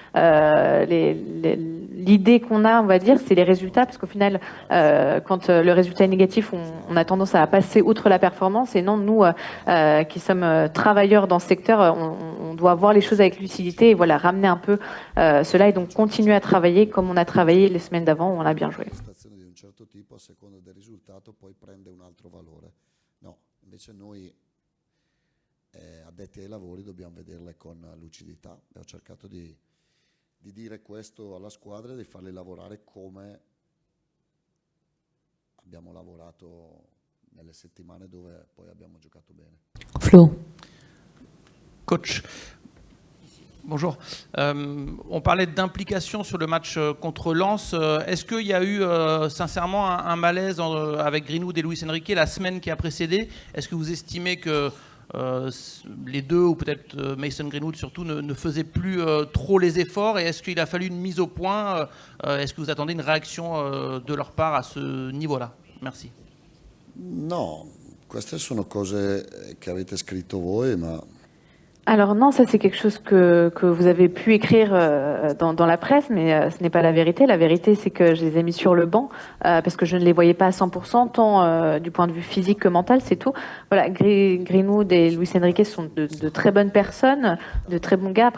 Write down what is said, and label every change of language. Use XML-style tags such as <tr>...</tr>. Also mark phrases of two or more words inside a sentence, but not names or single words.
<fr>l'idée qu'on a, on va dire, c'est les résultats, parce qu'au final, quand le résultat est négatif, on a tendance à passer outre la performance, et non, nous qui sommes travailleurs dans ce secteur, on doit voir les choses avec lucidité et voilà, ramener un peu cela et donc continuer à travailler comme on a travaillé les semaines d'avant où on a bien joué.</fr> <it>Addetti ai lavori dobbiamo vederle con lucidità. Abbiamo cercato di dire questo alla squadra e di farli lavorare come abbiamo lavorato nelle settimane dove poi abbiamo giocato bene.</it> <fr>Flo. Coach, bonjour. On parlait d'implication sur le match contre Lens. Est-ce qu'il y a eu sincèrement un malaise avec Greenwood et Luis Enrique la semaine qui a précédé? Est-ce que vous estimez que les deux, ou peut-être Mason Greenwood surtout, ne faisaient plus trop les efforts, et est-ce qu'il a fallu une mise au point? Est-ce que vous attendez une réaction de leur part à ce niveau-là? Merci.</fr> <it>No, queste sono cose che avete scritto voi, ma</it> <fr>Alors non, ça c'est quelque chose que vous avez pu écrire dans la presse, mais ce n'est pas la vérité. La vérité, c'est que je les ai mis sur le banc parce que je ne les voyais pas à 100%, tant du point de vue physique que mental, c'est tout. Voilà, Greenwood et Luis Enrique sont de très bonnes personnes, de très bons gars.</fr>